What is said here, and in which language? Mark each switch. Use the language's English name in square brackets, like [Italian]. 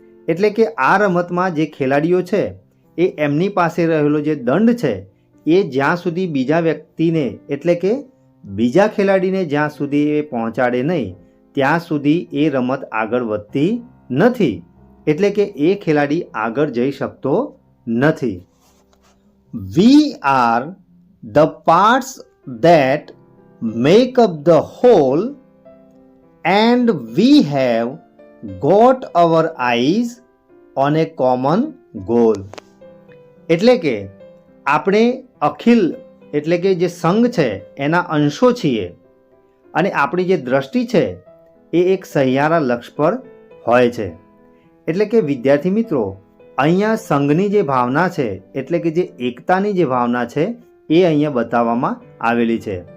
[Gujarati] એટલે કે આ રમતમાં જે ખેલાડીઓ છે એ એમની પાસે રહેલો જે દંડ છે એ જ્યાં સુધી બીજા વ્યક્તિને, એટલે કે બીજા ખેલાડીને જ્યાં સુધી એ પહોંચાડે નહીં ત્યાં સુધી એ રમત આગળ વધતી નથી. એટલે કે એ ખેલાડી આગળ જઈ શકતો નથી. [English] We are the parts that make up the whole and we have got our eyes on a common goal. [Gujarati] એટલે કે આપણે અખિલ, એટલે કે જે સંઘ છે એના અંશો છીએ અને આપણી જે દ્રષ્ટિ છે એ એક સહિયારા લક્ષ્ય પર હોય છે. એટલે કે વિદ્યાર્થી મિત્રો, અહીંયા સંઘની જે ભાવના છે, એટલે કે જે એકતાની જે ભાવના છે એ અહીંયા બતાવવામાં આવેલી છે.